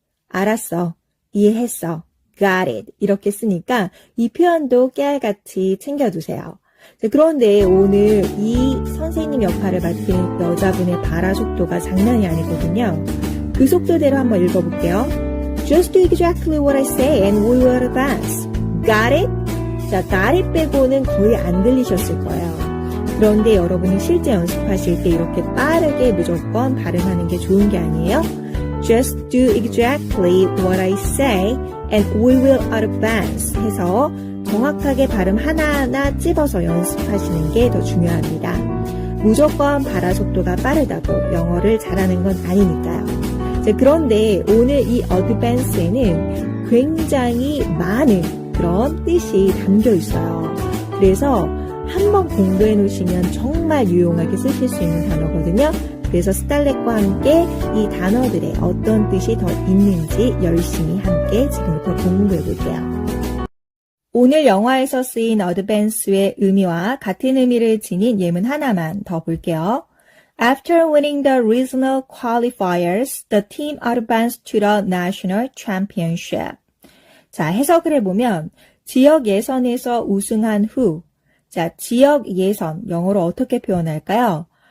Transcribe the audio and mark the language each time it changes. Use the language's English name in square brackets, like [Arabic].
[Korean] 알았어. 이해했어. [English] got it. [Korean] 이렇게 쓰니까 이 표현도 깨알같이 챙겨두세요. 그런데 오늘 이 선생님 역할을 맡은 여자분의 발화 속도가 장난이 아니거든요. 그 속도대로 한번 읽어볼게요. [English] Just do exactly what I say and we will advance. Got it? [Korean] 자, got it 빼고는 거의 안 들리셨을 거예요. 그런데 여러분이 실제 연습하실 때 이렇게 빠르게 무조건 발음하는 게 좋은 게 아니에요. [English] Just do exactly what I say and we will advance [Korean] 해서 정확하게 발음 하나하나 찝어서 연습하시는 게 더 중요합니다. 무조건 발화 속도가 빠르다고 영어를 잘하는 건 아니니까요. 자, 그런데 오늘 이 advance에는 굉장히 많은 그런 뜻이 담겨 있어요. 그래서 한번 공부해 놓으시면 정말 유용하게 쓰실 수 있는 단어거든요. 그래서 스탈렛과 함께 이 단어들의 어떤 뜻이 더 있는지 열심히 함께 지금부터 공부해 볼게요. 오늘 영화에서 쓰인 advance의 의미와 같은 의미를 지닌 예문 하나만 더 볼게요. [English] After winning the regional qualifiers, the team advanced to the national championship. [Korean] 자, 해석을 해보면 지역 예선에서 우승한 후, 자, 지역 예선, 영어로 어떻게 표현할까요?